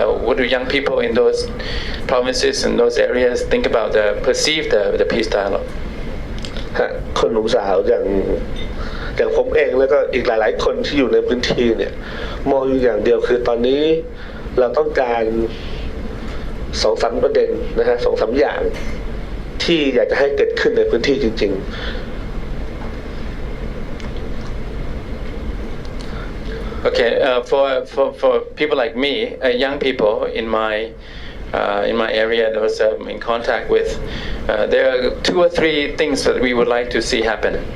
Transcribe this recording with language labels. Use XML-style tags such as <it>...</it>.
<en>What do young people in those provinces and those areas think about perceive the peace dialogue?</en> <th>คนหนุ่มสาวอย่างผมเองแล้วก็อีกหลายๆคนที่อยู่ในพื้นที่เนี่ยมองอยู่อย่างเดียวคือตอนนี้เราต้องการ2-3 ประเด็นนะฮะ 2-3 อย่างที่อยากจะให้เกิดขึ้นในพื้นที่จริงๆ</th> <en>Okay, for people like me, young people in my area that was in contact with, there are 2 or 3 things that we would like to see happen.</en>